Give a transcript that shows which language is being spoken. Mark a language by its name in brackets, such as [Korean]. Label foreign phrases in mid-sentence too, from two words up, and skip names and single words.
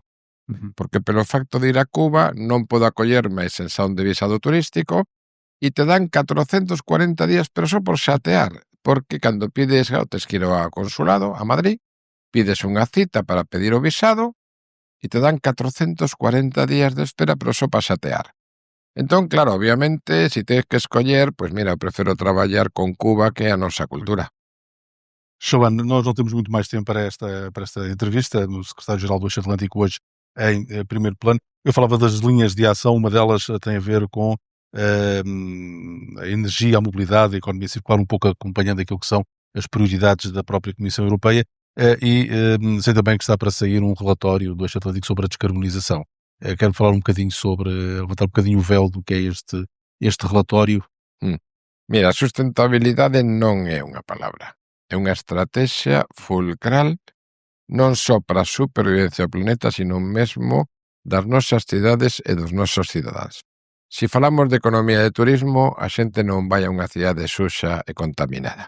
[Galician] Porque pelo facto de ir a Cuba non podo acollerme a exención de visado turístico, e te dan 440 días, pero só por xatear, porque cando pides, tes que ir ao consulado, a Madrid, pides unha cita para pedir o visado e te dan 440 días de espera, pero só para xatear. Entón, claro, obviamente, se tens que escoller, pois mira, eu prefiro traballar con Cuba que a nosa cultura. [Portuguese] Joana, nós não temos muito mais tempo para esta entrevista. O secretário-geral do Eixo Atlântico hoje em primeiro plano. Eu falava das linhas de ação, uma delas tem a ver com a energia, a mobilidade, a economia circular, um pouco acompanhando aquilo que são as prioridades da própria Comissão Europeia, e sei também que está para sair um relatório do Eixo Atlântico sobre a descarbonização. Quero falar um bocadinho levantar um bocadinho o véu do que é este relatório. [Galician] Mira, a sustentabilidade non é unha palabra, é unha estrategia fulcral non só para a supervivencia do planeta, sino mesmo das nosas cidades e dos nosos cidadáns. Se falamos de economía e de turismo, a xente non vai a unha cidade suxa e contaminada.